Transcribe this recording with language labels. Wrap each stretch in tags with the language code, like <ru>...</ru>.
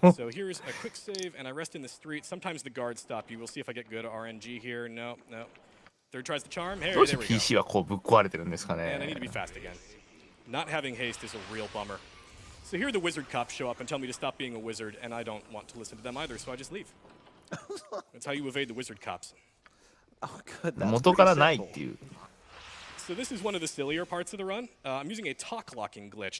<en>So here's a quick save and I rest in the street. Sometimes the guards stop you. We'll see if I get good RNG here. No, no. Third tries the charm. Hey,</en> <ja>どうして PC はこうぶっ壊れてるんですかね。</ja> <en>And I need to be fast again. Not having haste is a real bummer. So here the wizard cops show up and tell me to stop being a wizard, and I don't want to listen to them either, so I just leave. That's how you evade the wizard cops. Oh, good.</en> <ja>元からないっていう。</ja> <en>So this is one of the sillier parts of the run. I'm using a talk locking glitch.</en>